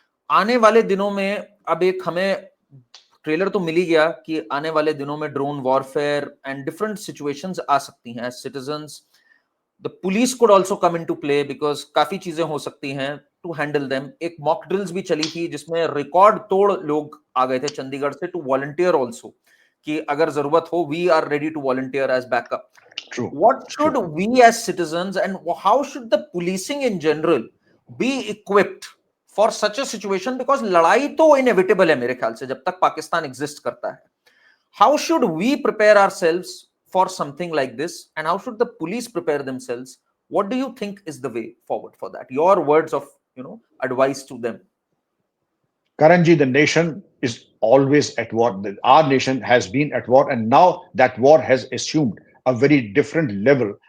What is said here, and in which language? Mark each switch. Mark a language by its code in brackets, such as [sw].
[hi] आने वाले दिनों में अब एक हमें ट्रेलर तो मिल ही गया कि आने वाले दिनों में [en] drone warfare and different situations [hi] आ सकती हैं as citizens. [en] the police could also come into play, because [hi] काफी चीजें हो सकती हैं [en] To handle them. [hi] एक मॉक ड्रिल्स भी चली थी जिसमें रिकॉर्ड तोड़ लोग आ गए थे चंडीगढ़ से टू वॉलंटियर आल्सो, कि अगर जरूरत हो [en] We are ready to volunteer as backup. True, What true. should we as citizens and how should the policing in general be equipped for such a situation? [hi] Because लड़ाई तो inevitable है मेरे ख्याल से जब तक पाकिस्तान एग्जिस्ट करता है। [en] How should we prepare ourselves for something like this, and how should the police prepare themselves? What do you think is the way forward for that? Your words of advice to them. Karanji, the nation is always at war. Our nation has been at war, and now that war has assumed a very different level.